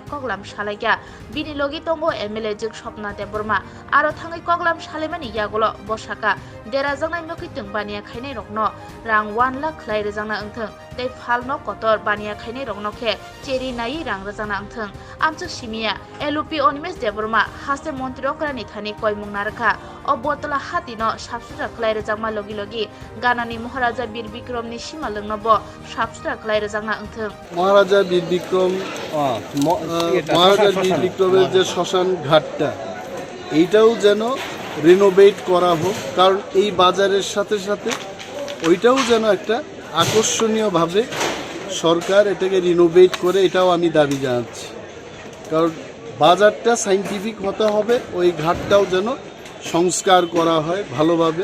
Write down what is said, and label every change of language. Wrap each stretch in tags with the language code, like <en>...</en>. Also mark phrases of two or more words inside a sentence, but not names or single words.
<trp>कगलाम सालायगा बिनि लगी तंगो MLA जुग सपना देबरमा आरो थाङै कगलाम सालायमानि यागुलो बसाका देरा जंनाय मकैतों बानिया खायनाय रकनो रां 1 लाख खलाय रजांना अंथों तै फालनो कतर बानिया खायनाय रकनो खे चेरि नायि रां रजांना अंथों आमचु सिमिया LUP अनिमेश देबरमा हासे मन्त्रि रकरानि थानि कयमुं नारखा अ बतला हातिनो साबसुरा खलाय रजांमा लगी लगी गानानि महाराजा बीर बिक्रमनि सीमा लोंनबो साबसुरा खलाय रजांना अंथों</trp> <bn>महाराजा बीर बिक्रम महाराजा बीर बिक्रमेर যে শ্মশান ঘাটটা এইটাও যেন রিনোভেট করা হোক, কারণ এই বাজারের সাথে সাথে ওইটাও যেন একটা আকর্ষণীয়ভাবে সরকার এটাকে রিনোভেট করে, এটাও আমি দাবি জানাচ্ছি। কারণ বাজারটা সাইন্টিফিক হতে হবে, ওই ঘাটটাও যেন সংস্কার করা হয় ভালোভাবে।</bn>